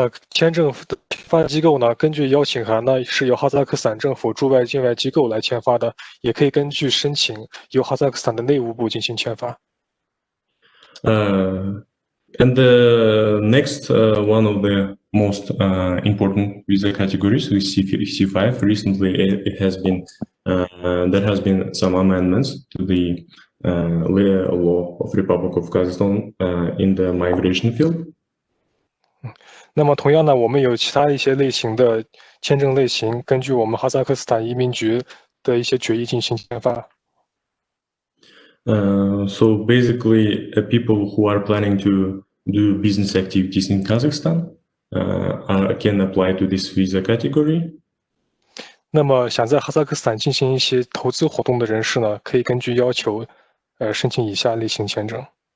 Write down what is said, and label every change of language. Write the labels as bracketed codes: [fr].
[zh] 签证发机构呢，根据邀请函呢，是由哈萨克斯坦政府驻外境外机构来签发的，也可以根据申请由哈萨克斯坦的内务部进行签发。 [en] And the next one of the most important visa categories is C5. Recently, it has been there has been some amendments to the law of Republic of Kazakhstan in the migration field. [zh] 那么同样呢，我们有其他一些类型的签证类型，根据我们哈萨克斯坦移民局的一些决议进行签发。 [en] So basically, people who are planning to do business activities in Kazakhstan can apply to this visa category. [zh] 那么想在哈萨克斯坦进行一些投资活动的人士呢，可以根据要求申请以下类型签证。